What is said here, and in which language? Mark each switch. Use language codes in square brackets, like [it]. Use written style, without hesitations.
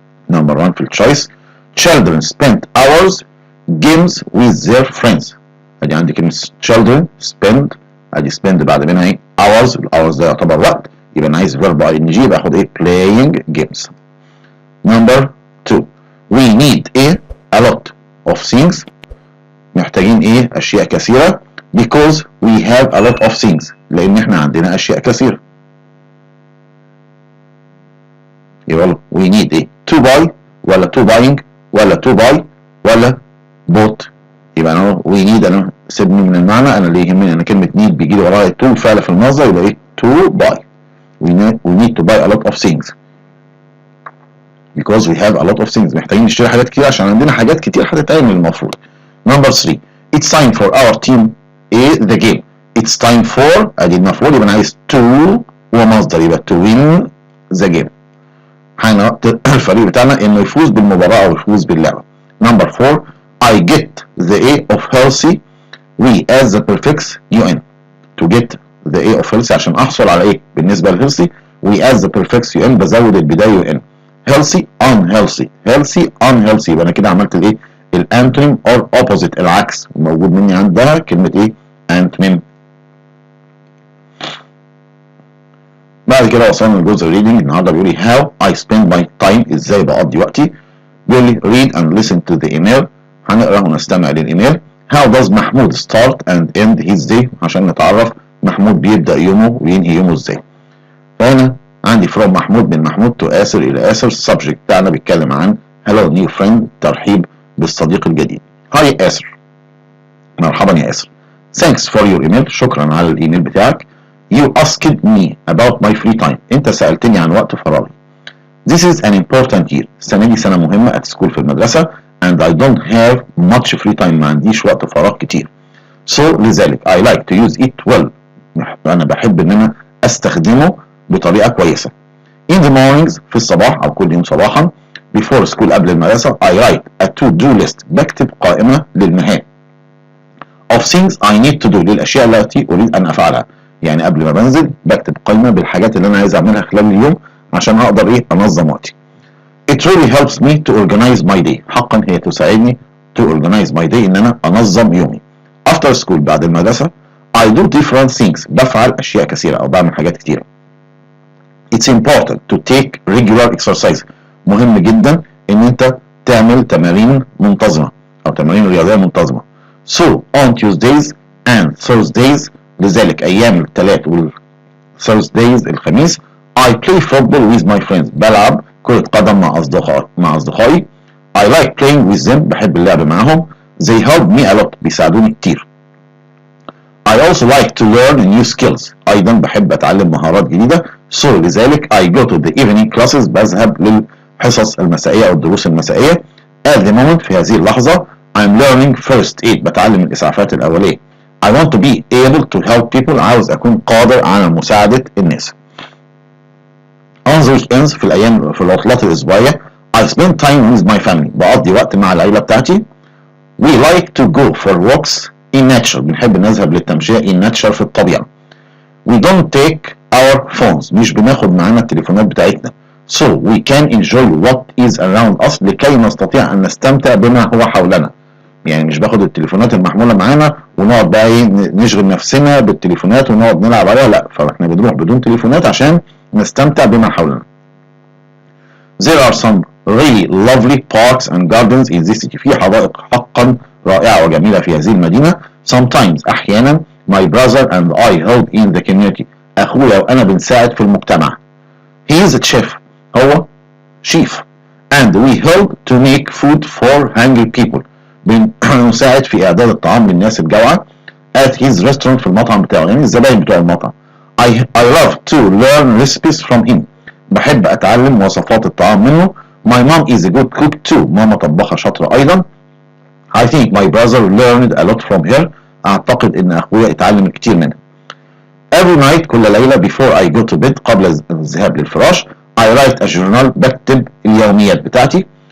[en] number 1 [ar] في [en] التشويس children spend hours games with their friends. [ar] ادي عندي كلمه [en] children spend [ar] ادي [en] spend [ar] بعد منها ايه [en] hours. [ar] الاورز ده يعتبر وقت، يبقى انا عايز [en] verb ing [ar] يبقى اخد ايه [en] playing games. Number 2 we need a lot of things. [ar] محتاجين ايه اشياء كثيره [en] because we have a lot of things [ar] لان احنا عندنا اشياء كثيره. [en] يبقى we need ايه to buy [ar] ولا [en] to buying ولا to buy ولا bought. [ar] يبقى انا [en] we need [ar] انا سيبني من المعنى، انا اللي يهمني انا كلمه need بيجي لي وراها to فعل في المصدر يبقى ايه to buy. [en] we need to buy a lot of things because we have a lot of things. [ar] محتاجين نشتري حاجات كتير عشان عندنا حاجات كتير هتتعمل المفروض. [en] Number 3 it's time for our team the game. it's time for [ar] ادي المفعول يبقى انا عايز [en] to [ar] ومصدر يبقى [en] to win the game. [ar] الفريق بتاعنا انه يفوز بالمباراة او يفوز باللعبة. [en] Number 4 I get the A of healthy we as the prefix un. to get the A of healthy [ar] عشان احصل على ايه بالنسبة [en] لhealthy we as the prefix un [ar] بزود البداية [en] un. healthy unhealthy healthy unhealthy [ar] يبقى انا كده عملت الايه الانتونيم [en] or opposite [ar] العكس موجود مني عندها كلمة ايه انتونيم. بعد كده وصلنا لجزء الريدنج. النهارده بيقول لي [en] how I spend my time [ar] ازاي بقضي وقتي. بيقول لي [en] read and listen to the email [ar] هنقرا ونستمع للايميل. [en] how does [ar] محمود [en] start and end his day [ar] عشان نتعرف محمود بيبدأ يومه وينهي يومه ازاي. فهنا عندي from محمود من محمود to آسر إلى آسر. السبجكت بتاعنا بيتكلم عن [en] hello new friend [ar] ترحيب بالصديق الجديد. هاي آسر مرحبا يا آسر. [en] thanks for your email [ar] شكرا على الايميل بتاعك. [en] you asked me about my free time [ar] انت سألتني عن وقت فراغي. [en] this is an important year [ar] السنة دي سنة مهمة [en] at school [ar] في المدرسة [en] and I don't have much free time [ar] ما عنديش وقت فراغ كتير. so لذلك [en] I like to use it well [ar] أنا بحب إن أنا أستخدمه بطريقة كويسة. [en] in the mornings [ar] في الصباح أو كل يوم صباحا [en] before school [ar] قبل المدرسة [en] I write a to-do list [ar] بكتب قائمة للمهام [en] of things I need to do [ar] للأشياء التي أريد أن أفعلها. يعني قبل ما بنزل بكتب قائمة بالحاجات اللي أنا عايز أعملها خلال اليوم عشان أقدر إيه أنظم وقتي. [en] it really helps me to organize my day [ar] حقا هي تساعدني [en] to organize my day [ar] إن أنا أنظم يومي. [en] after school [ar] بعد المدرسة [en] I do different things [ar] بفعل أشياء كثيرة أو بعمل حاجات كثيرة. [en] it's important to take regular exercise [ar] مهم جدا إن أنت تعمل تمارين منتظمة أو تمارين رياضية منتظمة. [en] so on Tuesdays and Thursdays [ar] لذلك أيام الثلاث والثيرزدايز الخميس [en] I play football with my friends [ar] بلعب كرة قدم مع أصدقائي. [en] I like playing with them [ar] بحب اللعب معهم. [en] they help me a lot [ar] بيساعدوني كتير. [en] I also like to learn new skills [ar] أيضا بحب أتعلم مهارات جديدة. [en] so لذلك I go to the evening classes [ar] بذهب للحصص المسائية أو الدروس المسائية. [en] at the moment [ar] في هذه اللحظة [en] I'm learning first aid [ar] بتعلم الإسعافات الأولية. [en] I want to be able to help people [ar] عاوز أكون قادر على مساعدة الناس. [en] on the weekends [ar] في العطلات الأسبوعية [en] I spend time with my family [ar] بقضي وقت مع العيلة بتاعتي. [en] we like to go for walks in nature [ar] بنحب نذهب للتمشية [en] in nature [ar] في الطبيعة. [en] we don't take our phones [ar] مش بناخد معانا التليفونات بتاعتنا. [en] so we can enjoy what is around us [ar] لكي نستطيع أن نستمتع بما هو حولنا. يعني مش باخد التليفونات المحمولة معانا ونقعد بقى ايه نشغل نفسنا بالتليفونات ونقعد نلعب عليها لا فاحنا بنروح بدون تليفونات عشان نستمتع بما حولنا. [en] there are some really lovely parks and gardens in this city [ar] في حدائق حقا رائعة وجميلة في هذه المدينة. [en] sometimes [ar] أحيانا [en] my brother and I help in the community [ar] أخويا وأنا بنساعد في المجتمع. [en] he is a chef [ar] هو شيف [en] and we help to make food for hungry people [ar] بنساعد في إعداد الطعام للناس الجوعى. [en] at his restaurant [ar] في المطعم بتاعه يعني الزباين بتوع المطعم. [en] I love to learn recipes from him [ar] بحب أتعلم وصفات الطعام منه. [en] my mom is a good cook too [ar] ماما طباخة شاطرة أيضا. [en] I think my brother learned a lot from her [ar] أعتقد إن أخويا اتعلم كتير منها. [en] every night [ar] كل ليلة [en] before I go to bed [ar] قبل الذهاب للفراش [en] I write a journal [ar] بكتب اليوميات بتاعتي.